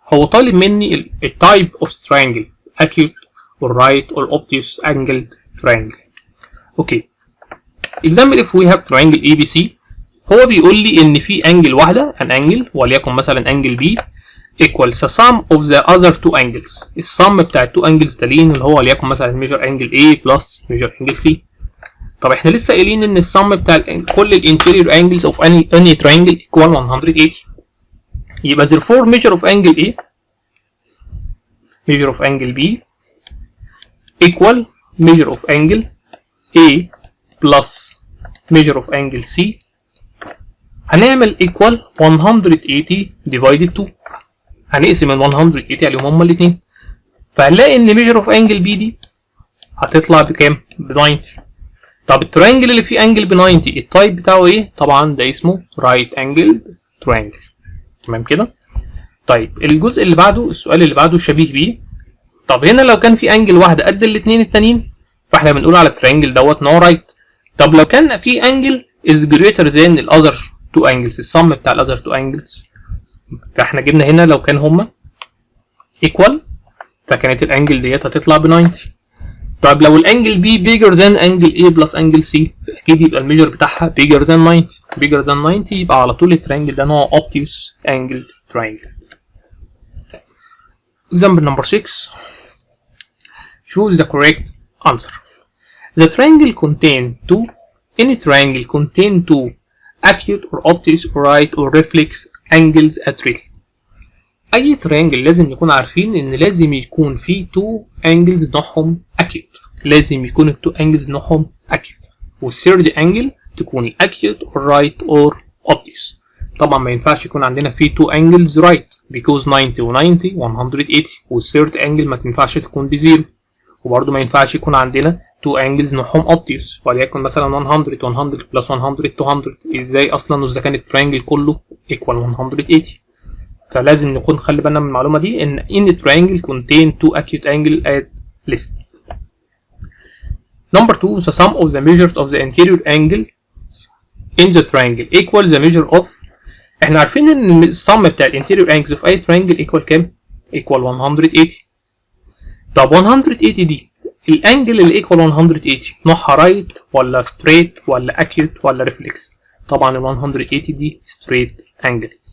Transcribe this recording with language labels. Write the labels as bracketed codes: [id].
[ar] هو طالب مني ال [en] type of triangle acute or right or obtuse angled triangle. Okay. Example if we have triangle ABC. [ar] هو بيقول لي ان في انجل واحده [en] an angle [ar] وليكن مثلا [en] Angle B equals the sum of the other two angles. [ar] السم بتاع التو انجلز تالين اللي هو وليكن مثلا [en] measure angle A plus measure angle C. [ar] طب احنا لسه قايلين ان السم بتاع كل الانتيريور angles of any triangle equal 180. يبقى [en] therefore measure of angle A measure of angle B equal measure of angle A plus measure of angle C. [ar] هنعمل equal 180 divided 2. هنقسم ال 180 عليهم هما الاثنين. فهنلاقي ان measure of angle B دي هتطلع بكام؟ ب 90. طب الترينجل اللي فيه انجل ب 90 التايب بتاعه ايه؟ طبعا ده اسمه right angled triangle. تمام كده؟ طيب الجزء اللي بعده السؤال اللي بعده شبيه بيه. طب هنا لو كان في انجل واحده قد الاثنين التانيين فاحنا بنقول على الترينجل دوت نو رايت. طب لو كان في انجل [en] is greater than the other two angles [ar] السم بتاع ال other two angles فاحنا جبنا هنا لو كان هما equal فكانت الانجل ديت هتطلع ب 90. [en] طيب لو الانجل B bigger than angle A plus angle C [ar] فاكيد يبقى الميجر بتاعها [en] bigger than 90. [ar] bigger than 90 يبقى على طول الترينجل ده نوع [en] obtuse angled triangle. Example number 6. Choose the correct answer. The triangle contain two. Any triangle contain two acute or obtuse or right or reflex angles at rest. [ar] أي triangle لازم نكون عارفين إن لازم يكون فيه [en] two angles [ar] نوعهم acute. لازم يكون ال two angles نوعهم acute. [en] والthird angle تكون acute or right or obtuse. [ar] طبعا ما ينفعش يكون عندنا فيه two angles right [en] because [ar] 90 و 90 180 والthird angle ما تنفعش تكون بزيرو. وبرضه ما ينفعش يكون عندنا two angles نوعهم obtuse وليكن مثلا 100 plus 100 200. ازاي اصلا اذا كان الترينجل كله equal 180. فلازم نكون خلي بالنا من المعلومه دي ان [en] in triangle contain two acute angle at least. [ar] Number 2. [en] The sum of the measures of the interior angle in the triangle equal the measure of. [ar] احنا عارفين ان السم بتاع الانتيريور angles of اي triangle equal كام؟ equal 180. طب 180 دي الانجل اللي equal 180 نوعها رايت ولا ستريت ولا acute ولا ريفلكس؟ طبعا ال 180 دي ستريت انجل.